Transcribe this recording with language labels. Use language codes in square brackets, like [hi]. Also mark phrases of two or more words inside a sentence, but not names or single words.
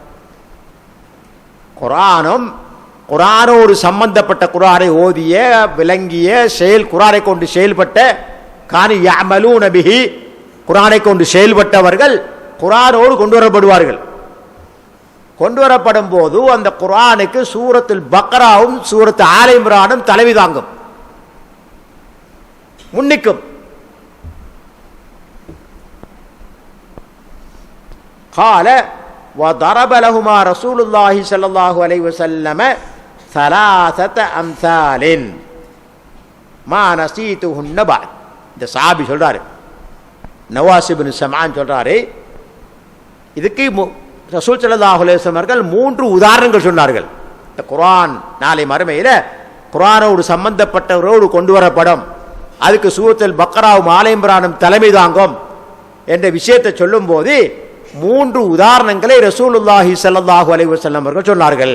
[ta] குர்ஆனோடு சம்பந்தப்பட்ட, குர்ஆனை ஓதிய விளங்கிய செயல், குர்ஆனை கொண்டு செயல்பட்ட, [ar] كانوا يعملون به, [ta] குர்ஆனை கொண்டு செயல்பட்டவர்கள் குர்ஆனோடு கொண்டு வரப்படுவார்கள். கொண்டு வரப்படும் போது அந்த குர்ஆனுக்கு சூரத்துல் பக்ராவும் சூரத்து ஆல இம்ரானும் தலைவி தாங்கும், முன்னிக்கும். [ar] قال وضرب لهما رسول الله صلى الله عليه وسلم ثلاثه امثال ما نسيتهن بعد. [ta] இந்த சஹாபி சொல்றாரு, நவாஸ் இப்னு சம்ஆன் சொல்றாரு, இதுக்கு [ar] رسول صلى الله عليه وسلم [ta] அவர்கள் 3 உதாரணங்கள் சொன்னார்கள். இந்த குர்ஆன் நாளை மறுமையில் குர்ஆனோடு சம்பந்தப்பட்டவரோடு கொண்டு வரப்படும், அதுக்கு சூரத்துல் பக்ராவும் ஆல இம்ரானும் தலைமை தாங்கும் என்ற விஷயத்தை சொல்லும் போது 3 உதாரணங்களை [ar] رسول الله صلى الله عليه وسلم [ta] அவர்கள் சொன்னார்கள்.